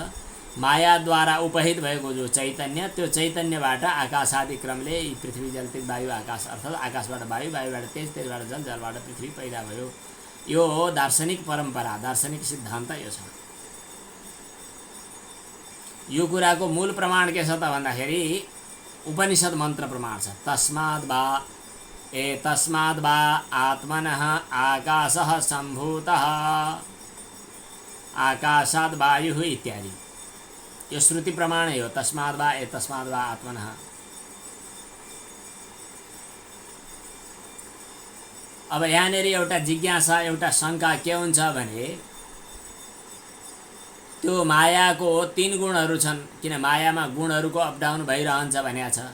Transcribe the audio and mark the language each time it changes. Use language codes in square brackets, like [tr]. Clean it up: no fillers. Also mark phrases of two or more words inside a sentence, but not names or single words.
[ne] मायाद्वारा उपहित भएको जो चैतन्य, त्यो चैतन्यबाट आकाशादि क्रमले पृथ्वी जल तेज वायु आकाश, अर्थात् आकाशबाट वायु, वायुबाट तेज, तेजबाट जल, जलबाट पृथ्वी पैदा भयो। यो हो दार्शनिक परम्परा, दार्शनिक सिद्धान्त यो छ। यो कुराको मूल प्रमाण के छ त भन्दाखेरि उपनिषद मन्त्र प्रमाण छ। [sa] तस्माद् वा आत्मनः आकाशः सम्भूतः आकाशाद् वायुः इत्यादि। [ne] यो श्रुति प्रमाण हो। [sa] तस्माद् वा आत्मनः। [ne] अब यहाँनिर एउटा जिज्ञासा, एउटा शङ्का के हुन्छ भने त्यो मायाको 3 गुणहरू छन्। किन मायामा गुणहरूको अपडाउन भइरहन्छ भनेको छ।